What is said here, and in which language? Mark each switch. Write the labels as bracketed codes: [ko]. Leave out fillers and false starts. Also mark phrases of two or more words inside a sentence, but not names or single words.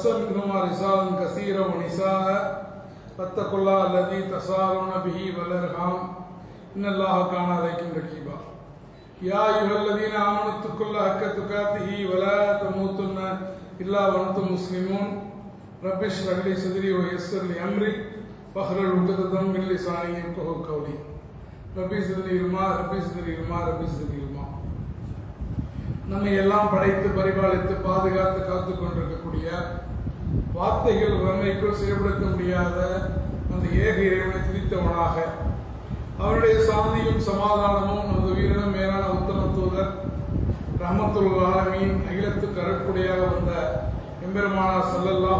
[ar] منهما رجالا كثيرا ونساء فاتقوا الله الذي تساءلون به والأرحام إن الله كان عليكم رقيبا يا أيها الذين آمنوا اتقوا الله حق تقاته ولا تموتن إلا وأنتم مسلمون رب اشرح لي صدري ويسر لي أمري واحلل عقدة من لساني يفقهوا قولي رب زدني علما رب زدني علما رب زدني علما. [ta] நம்மை எல்லாம் படைத்து பரிபாலித்து பாதுகாத்து காத்துக் கொண்டிருக்கக்கூடிய வார்த்தைகள் வன்மைக்குள் செயல்படுத்த முடியாத அந்த ஏக இறைவனை துதித்தவனாக அவருடைய சாந்தியும் சமாதானமும் நமது உயிரினும் மேலான உத்தம தூதர் [ar] رحمة العالمين [ta] அகிலத்துக்கு அருட்கொடையாக வந்த எம்பெருமானார் ஸல்லல்லாஹு